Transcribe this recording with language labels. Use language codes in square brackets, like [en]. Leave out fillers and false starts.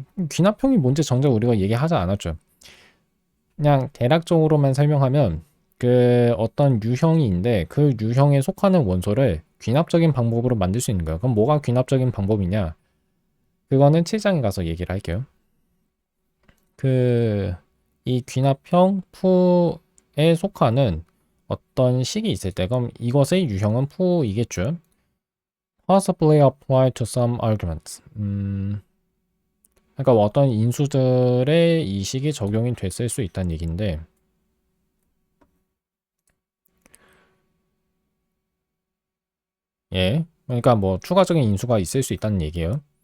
[ko] 귀납형이 뭔지 정작 우리가 얘기하지 않았죠. 그냥 대략적으로만 설명하면 그 어떤 유형인데 그 유형에 속하는 원소를 귀납적인 방법으로 만들 수 있는 거예요. 그럼 뭐가 귀납적인 방법이냐? 그거는 7장에 가서 얘기를 할게요. 이 귀납형 푸에 속하는 어떤 식이 있을 때 그럼 이것의 유형은 푸이겠죠. [en] Possibly apply to some arguments. [ko] 그러니까 어떤 인수들의 이 식이 적용이 됐을 수 있다는 얘기인데 예, 그러니까 뭐 추가적인 인수가 있을 수 있다는 얘기예요.